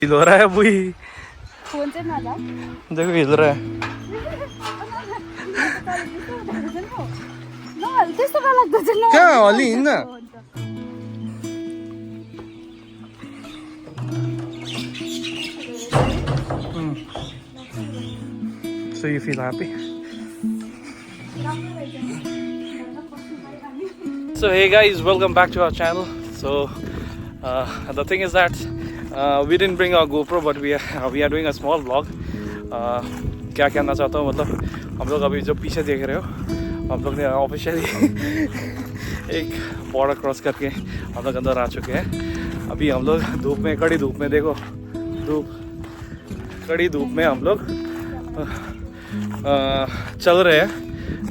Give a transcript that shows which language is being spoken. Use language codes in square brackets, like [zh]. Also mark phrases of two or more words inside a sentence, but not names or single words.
[hi] हिल हो रहा है बुई [ne] फोन चाहिँ नजा [hi] देखो हिल रहा है [ne] त्यस्तो गलत चाहिँ क्या अलि हिँड्न [en] So you feel happy? So hey guys, welcome back to our channel. So the thing is that we didn't bring our GoPro, but we are doing a small vlog. [hi] क्या कहना चाहता हूँ मतलब हम लोग अभी जो पीछे देख रहे हो हम लोग ने ऑफिशियली एक [en] border cross [hi] करके हम लोग अंदर आ चुके हैं। अभी हम लोग धूप में कड़ी धूप में देखो कड़ी धूप में हम लोग चल रहे हैं।